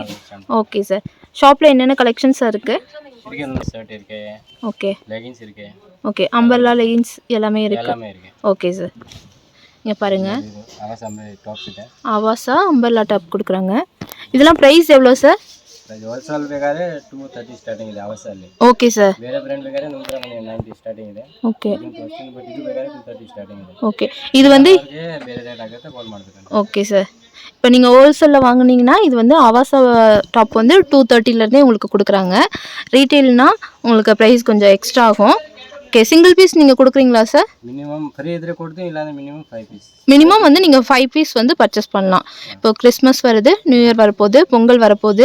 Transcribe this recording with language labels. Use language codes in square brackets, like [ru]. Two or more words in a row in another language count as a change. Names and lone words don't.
[en] okay sir, [ta] ஷாப்பில் என்னென்ன கலெக்ஷன்ஸ் இருக்குது? ஷர்ட் இருக்கு. ஓகே, லெகின்ஸ் இருக்கு. ஓகே, அம்பர்லா லெகின்ஸ் எல்லாமே இருக்கு. எல்லாமே இருக்கு. [en] okay sir, [ta] இங்கே பாருங்கள் [kn] ஆவாசா டாப்ஸ் ಇದೆ. [ta] ஆவாசா அம்பர்லா டாப் கொடுக்குறாங்க. இதெல்லாம் ப்ரைஸ் எவ்வளோ சார்? [kn] ಹೋಲ್ಸೇಲ್ ಬೇಕಾದ್ರೆ 230 ಸ್ಟಾರ್ಟಿಂಗ್ ಇದೆ ಆವಾಸಲ್ಲಿ. [en] okay sir. [kn] ಬೇರೆ ಬ್ರ್ಯಾಂಡ್ ಬೇಕಾದ್ರೆ 190 ಸ್ಟಾರ್ಟಿಂಗ್ ಇದೆ. ಓಕೆ, ಬಟ್ ಇದು ಬೇಕಾದ್ರೆ 230 ಸ್ಟಾರ್ಟಿಂಗ್ ಇದೆ. [ta] ஓகே, இது வந்து [kn] ಬೇರೆ ರೇಟ್ ಆಗುತ್ತೆ, ಕಾಲ್ ಮಾಡಬೇಕು. [en] okay sir. [ta] இப்போ நீங்கள் ஹோல்சேலில் வாங்குனீங்கன்னா இது வந்து ஆவாசா டாப் வந்து 230லேருந்தே உங்களுக்கு கொடுக்குறாங்க. ரீட்டெயில்னால் உங்களுக்கு ப்ரைஸ் கொஞ்சம் எக்ஸ்ட்ரா ஆகும். ஓகே, [en] single piece [ta] நீங்கள் கொடுக்குறீங்களா சார்? மினிமம் ஃப்ரீ இதில் கொடுத்து இல்லாத மினிமம் 5 பீஸ். மினிமம் வந்து நீங்கள் 5 பீஸ் வந்து பர்ச்சேஸ் பண்ணலாம். இப்போ கிறிஸ்மஸ் வருது, [en] new year [ta] வரப்போகுது, பொங்கல் வரப்போகுது.